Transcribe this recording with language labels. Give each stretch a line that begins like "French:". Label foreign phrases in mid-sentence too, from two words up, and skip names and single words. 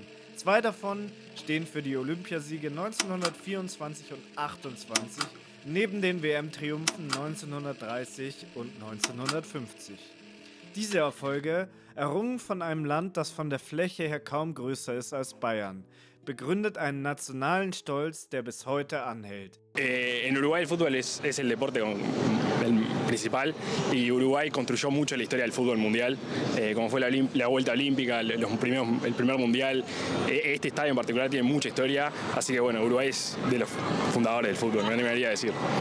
German: 2 davon stehen für die Olympiasiege 1924 und 1928, neben den WM-Triumphen 1930 und 1950. Diese Erfolge, errungen von einem Land, das von der Fläche her kaum größer ist als Bayern, begründet einen nationalen Stolz, der bis heute anhält.
Spanish: En Uruguay el fútbol es el deporte el principal y Uruguay construyó mucho la historia del fútbol mundial, como fue la vuelta olímpica, el primer mundial. Este estadio en particular tiene mucha historia, así que bueno, Uruguay es de los fundadores del fútbol, me animaría a decir.